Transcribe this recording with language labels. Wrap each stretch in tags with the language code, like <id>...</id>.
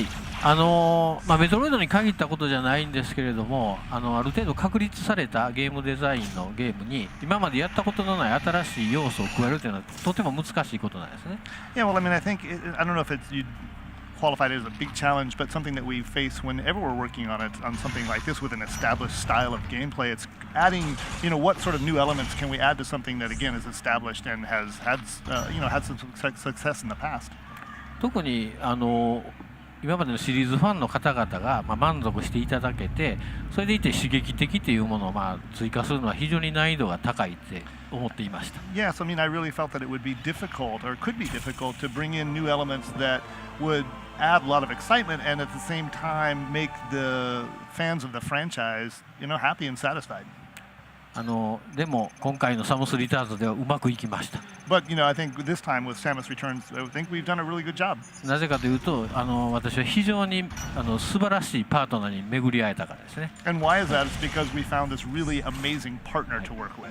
<ja>はい、メトロイドに限ったことじゃないんですけれども、ある程度確立されたゲームデザインのゲームに今までやったことのない新しい要素を加えるというのはとても難しいことなんですね。</ja> <en>Yeah, well, I mean, I don't know if you'd qualify it as a big challenge, but something that we face whenever we're working on something like this with an established style of gameplay. It's adding, what sort of new elements can we add to something that again is established and has had some success in the past.</en> <ja>特に今までのシリーズファンの方々が満足していただけて、それでいて刺激的というものを追加するのは非常に難易度が高いって思っていました。</ja> <en>Yes, I mean, I really felt that it would be difficult, or could be difficult, to bring in new elements that would add a lot of excitement and at the same time make the fans of the franchise, happy and satisfied.</en> <ja>でも今回のサムスリターンズではうまくいきました。</ja> <en>But I think this time with Samus Returns, I think we've done a really good job.</en> <ja>なぜかというと、私は非常に素晴らしいパートナーに巡り会えたからですね。</ja> <en>And why is that? It's because we found this really amazing partner to work with.</en>